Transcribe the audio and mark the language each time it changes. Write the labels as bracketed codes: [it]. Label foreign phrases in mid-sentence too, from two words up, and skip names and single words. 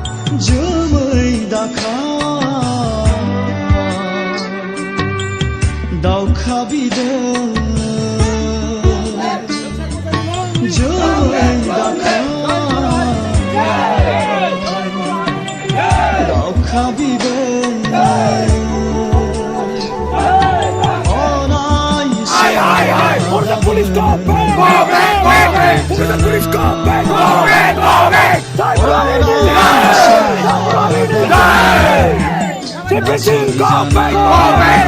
[brx] जोमै दाखा दाउखा बिदै जोमै दाखा दाउखा बिदै [en] For the police come back! Go back! Go back! For the police come back! Go back! Go back! Citizen come back! Go back!